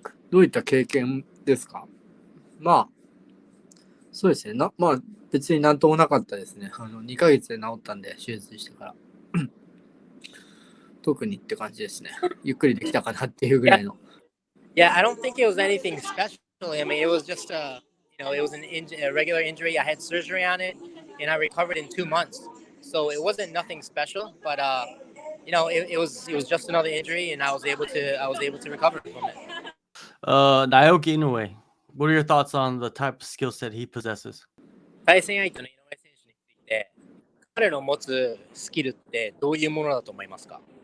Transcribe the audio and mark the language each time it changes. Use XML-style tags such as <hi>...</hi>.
<ja>どういった経験ですか？まあ、そうですね。まあ、別になんともなかったですね。2ヶ月で治ったんで、手術してから。特にって感じですね。ゆっくりできたかなっていうぐらいの。</ja> <en>Yeah, I don't think it was anything special. I mean, it was just it was a regular injury. I had surgery on it, and I recovered in 2 months. So it wasn't nothing special, but it was just another injury, and I was able to recover from it. Naoki Inoue, what are your thoughts on the type of skill set he possesses?</en> <ja>対戦相手の井上選手について、彼の持つスキルってどういうものだと思いますか？</ja>